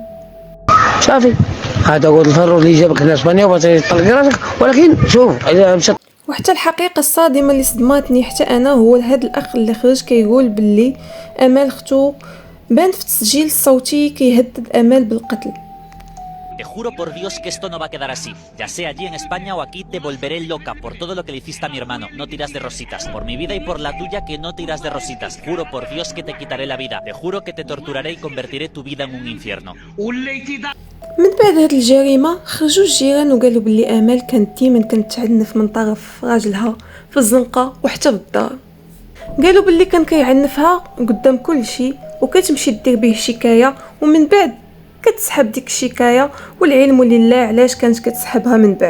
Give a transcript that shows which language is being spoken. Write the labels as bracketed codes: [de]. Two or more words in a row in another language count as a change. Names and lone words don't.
[ar] صافي هذا هو الفرور اللي جابك لاسبانيا وبغيتي تطلقي راسك، ولكن شوف اذا مشات. وحتى الحقيقه الصادمه اللي صدماتني حتى انا هو هذا الاخ اللي خرج كيقول باللي امل اختو بان في التسجيل الصوتي كيهدد امل بالقتل. [es] Te juro por Dios que esto no va a quedar así. Ya sea allí en España o aquí te volveré loca por todo lo que le hiciste a mi hermano. No tiras de rositas. Por mi vida y por la tuya que no tiras de rositas. Juro por Dios que te quitaré la vida. Te juro que te torturaré y convertiré tu vida en un infierno. [ar] من بعد هاد الجريمه خرجوا الجيران وقالوا باللي امل كانت ديما كتعنف من طرف راجلها في الزنقه وحتى بالدار. قالوا باللي كان كيعنفها قدام كل شيء وكتمشي دير به شكايه، ومن بعد كتسحب ديك الشكايه، والعلم لله علاش كانت كتسحبها من بعد.